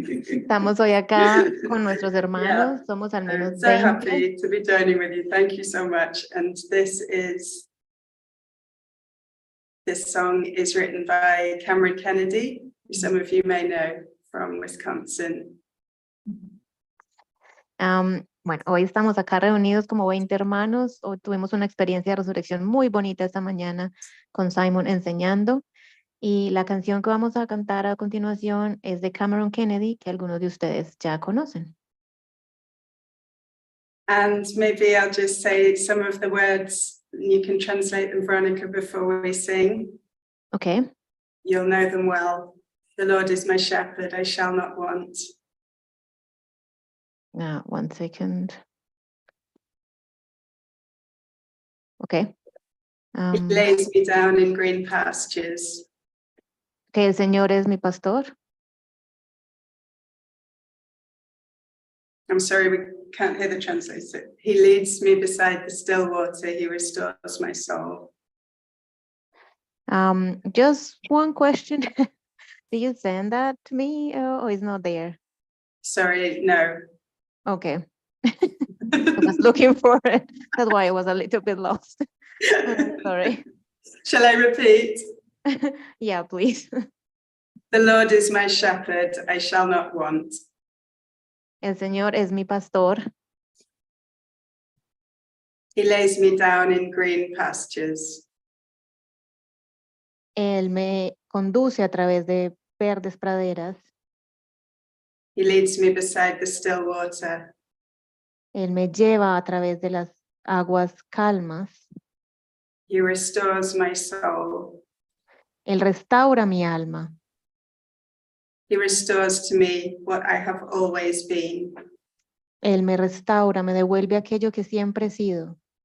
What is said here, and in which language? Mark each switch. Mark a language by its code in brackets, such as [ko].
[es] Estamos hoy acá con nuestros hermanos. Somos al menos [en] I'm so [es] 20. [en] happy to be joining with you. Thank you so much. And this song is written by Cameron Kennedy, who some of you may know from Wisconsin. [es] Bueno, hoy estamos acá reunidos como 20 hermanos. Hoy tuvimos una experiencia de resurrección muy bonita esta mañana con Simon enseñando. Y la canción que vamos a cantar a continuación es de Cameron Kennedy, que algunos de ustedes ya conocen. [en] And maybe I'll just say some of the words, you can translate them, Veronica, before we sing. Okay. You'll know them well. The Lord is my shepherd, I shall not want. 1 second. Okay. He lays me down in green pastures. [es] Que el Señor es mi pastor. [en] I'm sorry, we can't hear the translator. He leads me beside the still water. He restores my soul. Just one question. Did you send that to me or is not there? Sorry, no. Okay. I was looking for it. That's why I was a little bit lost. Sorry. Shall I repeat? Yeah, please. The Lord is my shepherd, I shall not want. [es] El Señor es mi pastor. [en] He lays me down in green pastures. [es] Él me conduce a través de verdes praderas. [en] He leads me beside the still water. [es] Él me lleva a través de las aguas calmas. [en] He restores my soul. [es] Él restaura mi alma. [en] He restores to me what I have always been. [es] Él me restaura, me devuelve aquello que siempre he sido.